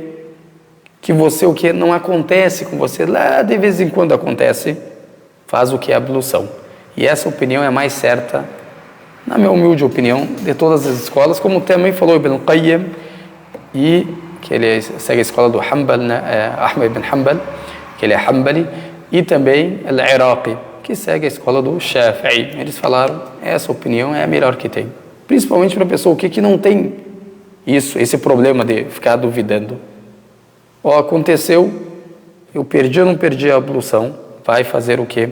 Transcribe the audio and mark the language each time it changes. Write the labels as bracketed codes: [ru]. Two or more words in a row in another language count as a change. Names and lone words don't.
[pt] Que você o quê? Não acontece com você, lá de vez em quando acontece, faz o que é a ablução. E essa opinião é a mais certa, na minha humilde opinião, de todas as escolas, como também falou Ibn Qayyim, e que ele segue a escola do Hanbal, né? Ahmed ibn Hanbal, que ele é Hanbali, e também Al-Iraqi, que segue a escola do Shafi'i. Eles falaram, essa opinião é a melhor que tem. Principalmente para a pessoa que não tem esse problema de ficar duvidando. Aconteceu, eu perdi ou não perdi a ablução, vai fazer o que?